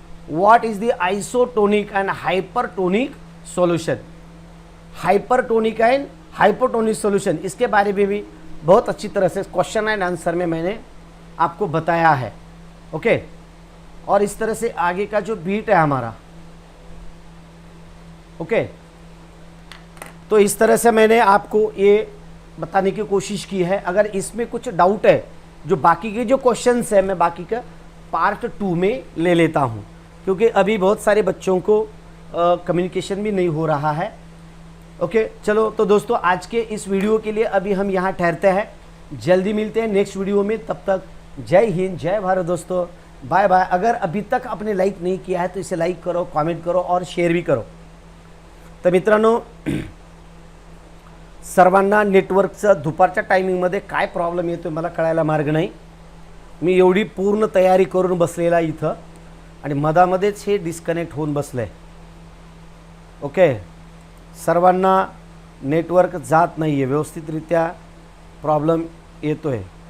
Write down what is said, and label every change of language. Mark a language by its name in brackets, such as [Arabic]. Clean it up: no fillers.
[English] What is the isotonic and hypertonic solution? Hypertonic and hypotonic solution, [Hindi] इसके बारे में भी बहुत अच्छी तरह से क्वेश्चन एंड आंसर में मैंने आपको बताया है। ओके, और इस तरह से आगे का जो बीट है हमारा। ओके, तो इस तरह से मैंने आपको ये बताने की कोशिश की है। अगर इसमें कुछ डाउट है, जो बाकी के जो क्वेश्चंस है मैं बाकी का पार्ट 2 में ले लेता हूँ, क्योंकि अभी बहुत सारे बच्चों को कम्युनिकेशन भी नहीं हो रहा है। ओके, चलो तो दोस्तों आज के इस वीडियो के लिए अभी हम यहाँ ठहरते हैं। जल्दी मिलते हैं नेक्स्ट वीडियो में। तब तक जय हिंद, जय भारत दोस्तों, बाय बाय। अगर अभी तक आपने लाईक नाही किया है तो इसे लाईक करो, कॉमेंट करो और शेअर भी करो। [Marathi] तर मित्रांनो, सर्वांना नेटवर्कचं दुपारच्या टायमिंगमध्ये काय प्रॉब्लेम येतो मला कळायला मार्ग नाही। मी एवढी पूर्ण तयारी करून बसलेला इथं आणि मधामध्येच हे डिस्कनेक्ट होऊन बसले। ओके, सर्वांना नेटवर्क जात नाही आहे, व्यवस्थितरित्या प्रॉब्लेम येतो आहे।